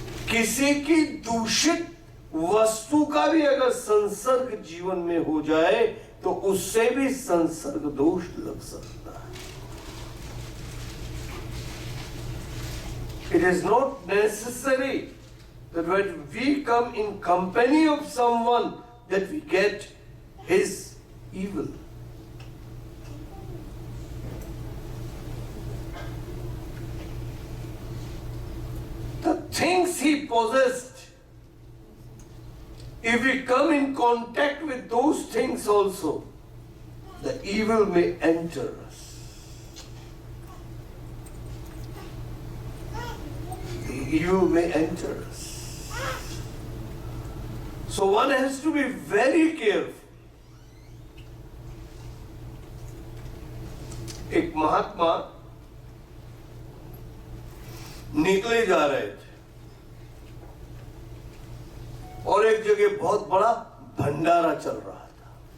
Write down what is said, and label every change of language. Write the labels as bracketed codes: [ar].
[hi] किसी की दूषित वस्तु का भी अगर संसर्ग जीवन में हो जाए तो उससे भी संसर्ग दोष लग सकता है। [en] It is not necessary that when we come in company of someone that we get his evil. The things he possessed, if we come in contact with those things also, the evil may enter us. The evil may enter us. So one has to be very careful. [hi] एक महात्मा निकले जा रहे थे और एक जगह बहुत बड़ा भंडारा चल रहा था।